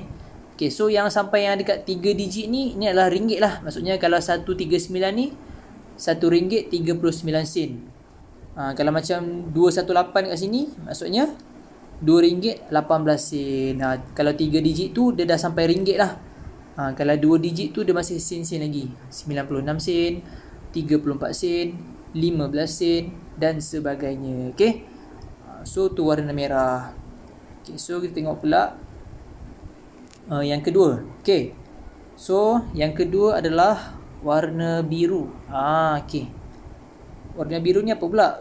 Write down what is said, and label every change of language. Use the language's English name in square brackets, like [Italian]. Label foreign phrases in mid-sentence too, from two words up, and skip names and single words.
[English] Okay, so [Malay] yang sampai yang dekat 3 digit ni adalah ringgit lah. Maksudnya kalau 139 ni RM1.39. Kalau macam 218 kat sini, maksudnya RM2.18. Kalau 3 digit tu dia dah sampai ringgit lah. Kalau 2 digit tu dia masih sen-sen lagi. 96 sen, 34 sen, 15 sen dan sebagainya. [English] Okay, so [Malay] tu warna merah. [English] Okay, so [Malay] kita tengok pula yang kedua. [English] Okay, so [Malay] yang kedua adalah warna biru. Okay, warna biru ni apa pula?